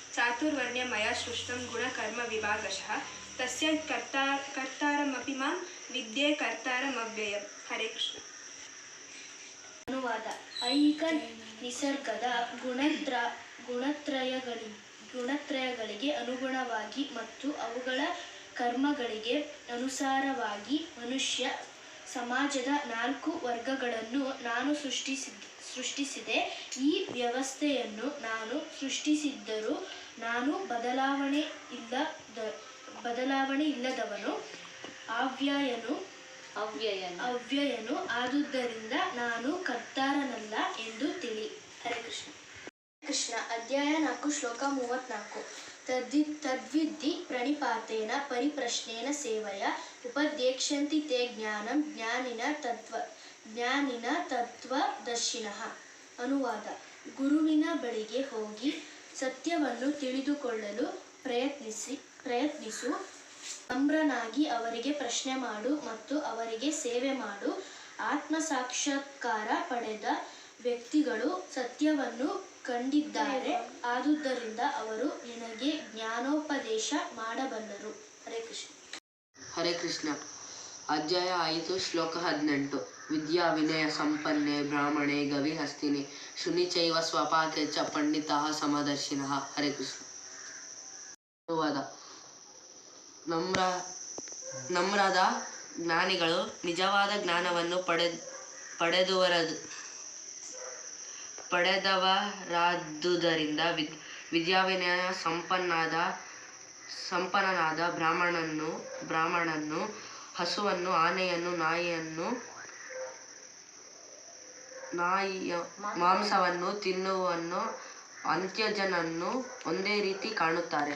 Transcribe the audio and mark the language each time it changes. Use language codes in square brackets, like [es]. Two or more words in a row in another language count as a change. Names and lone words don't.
[sa] चातुर्वर्ण्यं मया सृष्टं गुणकर्मविभागशः तस्य कर्तारमपि मां विद्ये कर्तारमव्ययम्. हरे कृष्ण. [kn] ಅನುವಾದ. ಐಹಿಕ ನಿಸರ್ಗದ ಗುಣತ್ರಯಗಳಿಗೆ ಅನುಗುಣವಾಗಿ ಮತ್ತು ಅವುಗಳ ಕರ್ಮಗಳಿಗೆ ಅನುಸಾರವಾಗಿ ಮನುಷ್ಯ ಸಮಾಜದ 4 ವರ್ಗಗಳನ್ನು ನಾನು ಸೃಷ್ಟಿಸಿದೆ. ಈ ವ್ಯವಸ್ಥೆಯನ್ನು ನಾನು ಸೃಷ್ಟಿಸಿದ್ದರೂ ನಾನು ಬದಲಾವಣೆ ಇಲ್ಲದವನು, ಅವ್ಯಯನು ಆದುದರಿಂದ ನಾನು ಕರ್ತಾರನಲ್ಲ ಎಂದು ತಿಳಿ. ಹರೇ ಕೃಷ್ಣ. ಕೃಷ್ಣ. ಅಧ್ಯಾಯ 4 ಶ್ಲೋಕ 34. [sa] ತದ್ವಿದ್ಧಿ ಪ್ರಣಿಪಾತೇನ ಪರಿಪ್ರಶ್ನೇನ ಸೇವಯ ಉಪದೇಕ್ಷ್ಯಂತಿ ತೇ ಜ್ಞಾನಂ ಜ್ಞಾನಿನ ತತ್ವದರ್ಶಿನಃ. [kn] ಅನುವಾದ. ಗುರುವಿನ ಬಳಿಗೆ ಹೋಗಿ ಸತ್ಯವನ್ನು ತಿಳಿದುಕೊಳ್ಳಲು ಪ್ರಯತ್ನಿಸು. ನಮ್ರನಾಗಿ ಅವರಿಗೆ ಪ್ರಶ್ನೆ ಮಾಡು ಮತ್ತು ಅವರಿಗೆ ಸೇವೆ ಮಾಡು. ಆತ್ಮಸಾಕ್ಷಾತ್ಕಾರ ಪಡೆದ ವ್ಯಕ್ತಿಗಳು ಸತ್ಯವನ್ನು ಕಂಡಿದ್ದಾರೆ, ಆದುದರಿಂದ ಅವರು ನಿನಗೆ ಜ್ಞಾನೋಪದೇಶ ಮಾಡಬಲ್ಲರು. ಹರೇ ಕೃಷ್ಣ. ಹರೇ ಕೃಷ್ಣ. ಅಧ್ಯಾಯ 5 ಶ್ಲೋಕ 18. [sa] ವಿದ್ಯಾ ವಿನಯ ಸಂಪನ್ನೆ ಬ್ರಾಹ್ಮಣೆ ಗವಿಹಸ್ತಿನಿ ಶುನಿ ಚೈವ ಸ್ವಪಾಕೆ ಚ ಪಂಡಿತಾಃ ಸಮದರ್ಶಿನಃ. [kn] ಹರೇ ಕೃಷ್ಣ. ಅನುವಾದ. ನಮ್ರದ ಜ್ಞಾನಿಗಳು ನಿಜವಾದ ಜ್ಞಾನವನ್ನು ಪಡೆದವರಾದುದರಿಂದ ವಿದ್ಯಾವಿನಯ ಸಂಪನ್ನನಾದ ಬ್ರಾಹ್ಮಣನು ಹಸುವನ್ನು, ಆನೆಯನ್ನು, ನಾಯಿಯ ಮಾಂಸವನ್ನು ತಿನ್ನುವನು ಅಂತ್ಯಜನನ್ನು ಒಂದೇ ರೀತಿ ಕಾಣುತ್ತಾರೆ.